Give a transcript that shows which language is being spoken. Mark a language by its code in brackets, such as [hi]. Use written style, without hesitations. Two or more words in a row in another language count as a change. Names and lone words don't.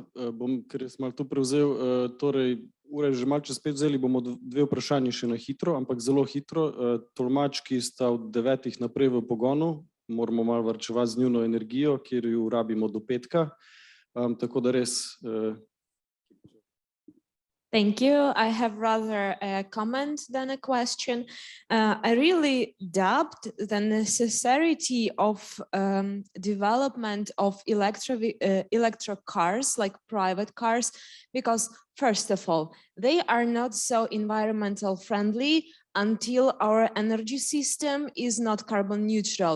[sl] Bom, ker sem malo to prevzel, torej ura je že malo čez 5, vzeli bomo 2 vprašanji še na hitro, ampak zelo hitro. Tolmački sta od 9 naprej v pogonu, moramo malo varčevati z njuno energijo, kjer jo rabimo do petka, tako da res... [en] Thank you. I have rather a comment than a question. I really doubt the necessity of development of electric cars, like private cars, because first of all, they are not so environmental friendly until our energy system is not carbon neutral.